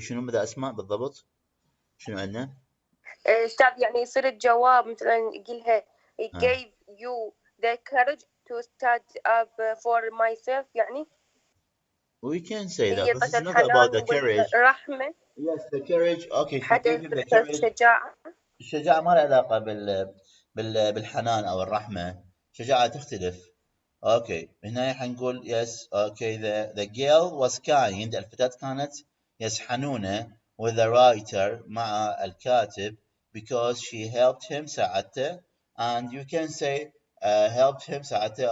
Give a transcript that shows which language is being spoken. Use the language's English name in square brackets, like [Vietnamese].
[Arabic] شنو بدأ أسمع بالضبط؟ شنو عندنا؟ أستاذ يعني يصير الجواب مثلا يقولها [English] gave you the courage to stand up for myself [Arabic] يعني. [English] We can say that, but it's not about the courage. [Arabic] الرحمة. [English] Yes, the courage. Okay, she gave him the courage. [Arabic] الشجاعة ما لها علاقة بالحنان أو الرحمة. شجاعة تختلف. [English] Okay, [Arabic] هنا حنقول [English] yes. Okay, the girl was kind. [Arabic] الفتاة كانت [English] yes [Arabic] حنونة [English] with the writer [Arabic] مع الكاتب [English] because she helped him [Arabic] ساعدته, [English] and you can say helped him ساعدته.